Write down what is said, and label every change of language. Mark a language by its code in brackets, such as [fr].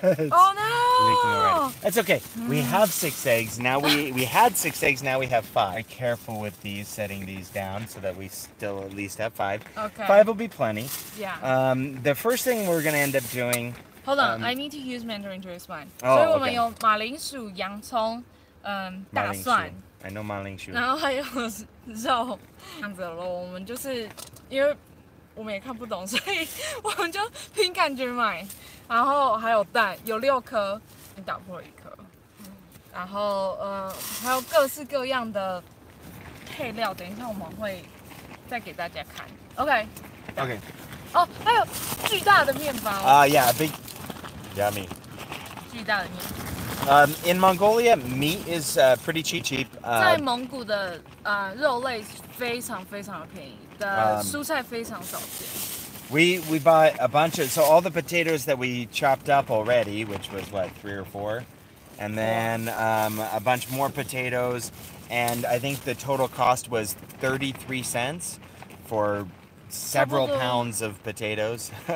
[en] Oh no! That's okay. We have 6 eggs. Now we had 6 eggs, now we have 5. Be careful with these, setting these down so that we still at least have 5. Okay. 5 will be plenty. Yeah. The first thing we're going to end up doing... Hold on, I need to use Mandarin to explain. Oh, [zh] 所以我们有马铃薯、洋葱、大蒜。 [en] I know 马铃薯。 [zh] 然后还有肉，这样子咯。我们就是因为我们也看不懂，所以我们就凭感觉买。然后还有蛋，有6颗，你打破了1颗。然后还有各式各样的配料，等一下我们会再给大家看。 OK。 哦，还有巨大的面包。 [en] Yeah, big, yummy. [zh] 巨大的面包。 [en] In Mongolia, meat is pretty cheap. [zh] 在蒙古的肉类非常非常的便宜，的蔬菜非常少见。 [en] We bought a bunch of, so all the potatoes that we chopped up already, which was what, 3 or 4, and then a bunch more potatoes, and I think the total cost was 33 cents for several pounds of potatoes.